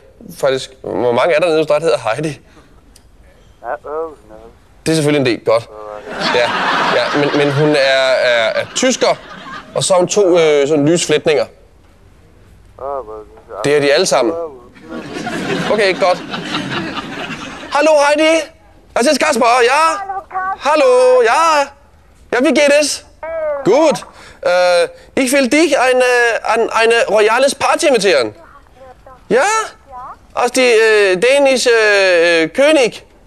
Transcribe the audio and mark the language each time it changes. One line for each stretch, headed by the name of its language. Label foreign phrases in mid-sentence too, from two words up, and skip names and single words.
Danish: Faktisk, hvor mange er der nede hos dig, der hedder Heidi? Det er selvfølgelig en del, godt. Ja, men hun er tysker, og så har hun 2 sådan lysflætninger. Det er de alle sammen. Okay, godt.
German: Hallo Heidi! Das ist Kasper, ja? Hallo, ja? Ja, wie geht es? Gut. Ich will dich an eine royales Party invitieren. Ja? Aus die dänische König.